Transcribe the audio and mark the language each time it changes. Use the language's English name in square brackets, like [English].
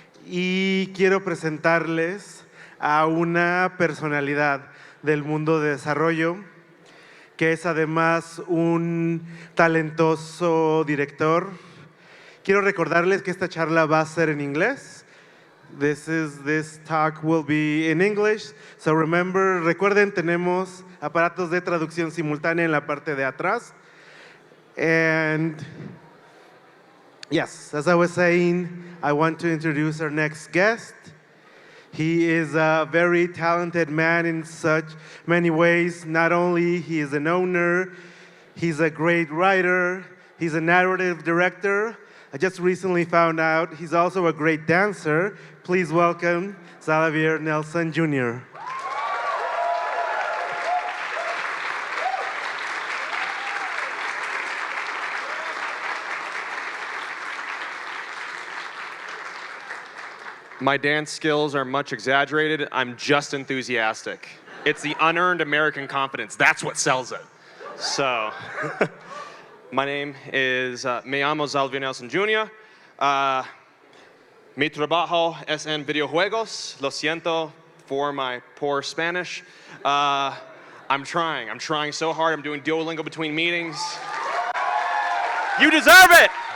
[Spanish] Y quiero presentarles a una personalidad del mundo de desarrollo, que es además un talentoso director. Quiero recordarles que esta charla va a ser en inglés. [English] This talk will be in English. So remember, [Spanish] recuerden, tenemos aparatos de traducción simultánea en la parte de atrás. [English] And yes, as I was saying, I want to introduce our next guest. He is a very talented man in such many ways. Not only he is an owner, he's a great writer, he's a narrative director. I just recently found out he's also a great dancer. Please welcome Xalavier Nelson Jr. My dance skills are much exaggerated. I'm just enthusiastic. It's the unearned American confidence. That's what sells it. So, my name is, [Spanish] me llamo [English] Xalavier Nelson Jr. [Spanish] Mi trabajo es en videojuegos. Lo siento [English] for my poor Spanish. I'm trying so hard. I'm doing Duolingo between meetings. You deserve it!